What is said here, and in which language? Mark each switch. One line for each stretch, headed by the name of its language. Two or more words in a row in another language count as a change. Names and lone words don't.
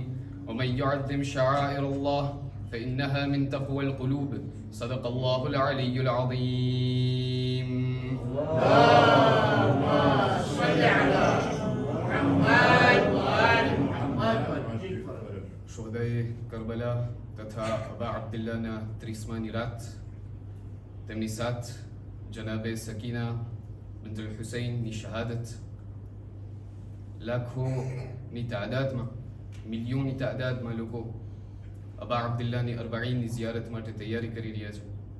Arabic: ومن يعظم شعائر الله فإنها من تقوى القلوب. صدق الله العلي العظيم. اللهم صل على محمد وآل محمد.
Gujarati: شهداء کرબલા તથા અબા અબ્દુલ્લાના 30માની રાત તેમની સાથ જનાબે સકીના બિન્તુલ હુસૈનની શહાદત લાખોની તાદાદમાં, મિલિયોનની તાદાદમાં લોકો અબા અબ્દુલ્લાની અરબાઈનની ઝિયારત માટે તૈયારી કરી રહ્યા છે.